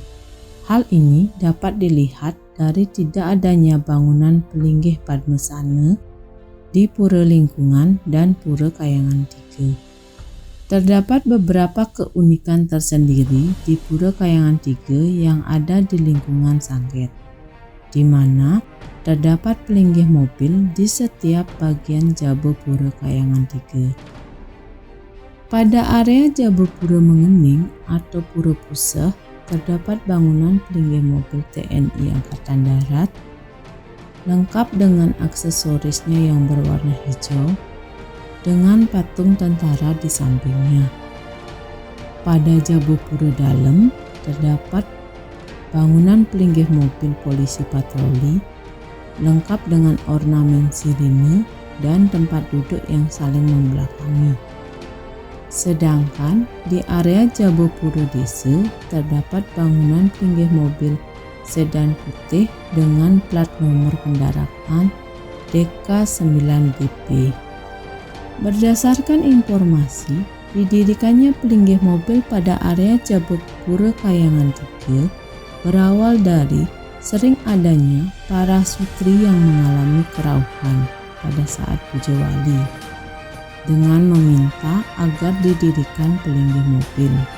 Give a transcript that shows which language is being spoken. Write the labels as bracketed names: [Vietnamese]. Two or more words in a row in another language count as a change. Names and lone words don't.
[Indonesian] Hal ini dapat dilihat dari tidak adanya bangunan pelinggih Padmasana di pura lingkungan dan pura Kayangan Tiga. Terdapat beberapa keunikan tersendiri di pura Kayangan Tiga yang ada di lingkungan Sangket, di mana terdapat pelinggih mobil di setiap bagian jaba pura Kayangan Tiga. Pada area jaba pura Mengening atau pura Puseh terdapat bangunan pelinggih mobil TNI Angkatan Darat lengkap dengan aksesorisnya yang berwarna hijau dengan patung tentara di sampingnya. Pada jaba pura Dalem terdapat bangunan pelinggih mobil polisi patroli lengkap dengan ornamen sirine dan tempat duduk yang saling membelakangi. Sedangkan di area jaba pura Desa terdapat bangunan pelinggih mobil sedan putih dengan plat nomor kendaraan DK9DP. Berdasarkan informasi, didirikannya pelinggih mobil pada area jaba pura Kayangan Tiga berawal dari sering adanya para sutri yang mengalami kerauhan pada saat puja wali dengan meminta agar didirikan pelinggih mobil,